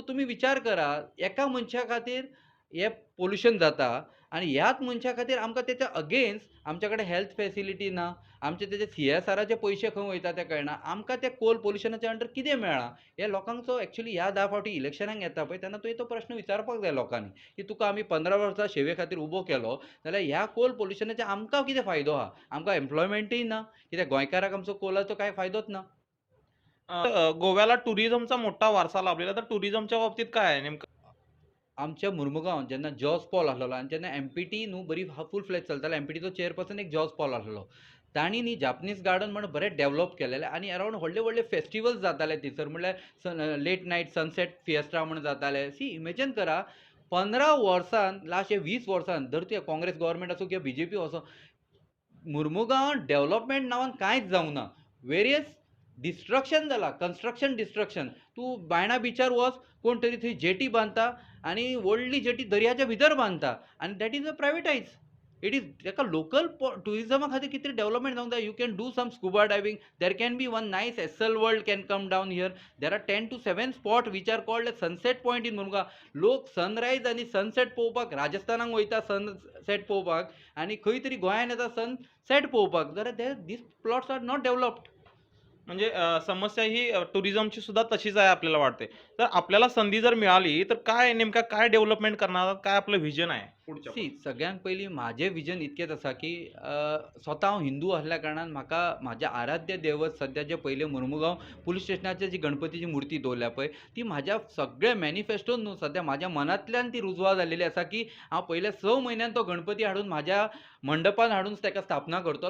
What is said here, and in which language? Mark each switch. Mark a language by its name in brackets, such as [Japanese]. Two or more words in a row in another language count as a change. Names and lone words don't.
[Konkani] सो तुमी विचार करा, एका मनशा खातीर हें पोल्युशन जाता आणि ह्याच मनशा खातीर आमकां तेच्या अगेन्स्ट आमच्या [English] health facility [Konkani] ना, आमचे तेचे CSRचे पयशे खंय वयता ते कळना, आमकां ते कोल पोल्युशनाच्या अंडर कितें मेळ्ळा हे लोकांचो एक्चुअली ह्या 10 फावटी इलेक्शनाक येता पळय तेन्ना तुवें तो प्रश्न विचारपाक जाय लोकांनी, की तुका आमी 15 वर्सां सेवे खातीर उबो केलो जाल्यार ह्या कोल पोल्युशनाचे आमकां कितें फायदो आहा? आमकां एम्प्लॉयमेंटूय ना, कित्याक गोंयकाराक आमचो कोलाचो कांय फायदोच ना. [Marathi] गोव्याला टुरिझमचा मोठा वारसा लाभलेला, तर टुरिझमच्या बाबतीत काय आहे नेमकं? [Konkani] आमच्या मुर्मुगांवात जेन्ना जॉर्ज पॉल आहलोलो आनी जेन्ना एमपीटी न्हू बरी [English] full fledge [Konkani] चलताले, एमपीटीचो चेअरपर्सन एक जॉर्ज पॉल आहलोलो. तांणी न्ही जापनीज गार्डन म्हणून बरें डेव्हलप केलेलें आनी अरावंड व्हडले व्हडले फेस्टिवल्स जाताले थंयसर, म्हणल्यार [English] late night sunset fiesta [Konkani] म्हणून जाताले. सी इमेजीन करा, 15 वर्सान लास्ट हे 20 वर्सान धर ते काँग्रेस गव्हर्मेंट आसूं किंवा बीजेपी असो, मुर्मुगांवात डेव्हलपमेंट नांवान कांयच जावंक ना. [English] various destruction जालां, construction destruction. [Konkani] तूं बायणा बिचार वच, कोण तरी थंय जेटी बांदता आनी व्हडली जेटी दर्याच्या भितर बांदता आनी [English] that is a privatize. it is [Konkani] ताका लोकल टुरिजमा खातीर कितें तरी डेव्हलपमेंट जावंक जाय. [English] you can do some scuba diving, there can be one nice Essel World can come down here. there are 10 to 7 spot which are called sunset point in Murmugaon. [Konkani] लोक सनरायज आनी सनसेट पळोवपाक राजस्थानाक वयता सनसेट पळोवपाक आनी खंय तरी गोंयान येता सनसेट पळोवपाक. [English] जाल्यार these plots are not developed. [Marathi] म्हणजे समस्या ही टुरिझमची सुद्धा तशीच आहे आपल्याला वाटते. तर आपल्याला संधी जर मिळाली, तर काय नेमका काय डेव्हलपमेंट करणार आहात? काय आपलं व्हिजन आहे पुढच्या? [Konkani] सी सगळ्यांत पयलीं म्हाजें विजन इतकेंच आसा की स्वता हांव हिंदू आसल्या कारणान म्हाका म्हाजें आराध्य दैवत सद्या जे पयलें मुर्मुगांव पुलीस स्टेशनाचेर जी गणपतीची मुर्ती दवरल्या पळय, ती म्हाज्या सगळ्या मॅनिफेस्टोन न्हू, सद्या म्हाज्या मनांतल्यान ती रुजवा जाल्लेली आसा की हांव पयल्या 6 म्हयन्यान तो गणपती हाडून म्हाज्या मंडपान हाडून ताका स्थापना करतलो.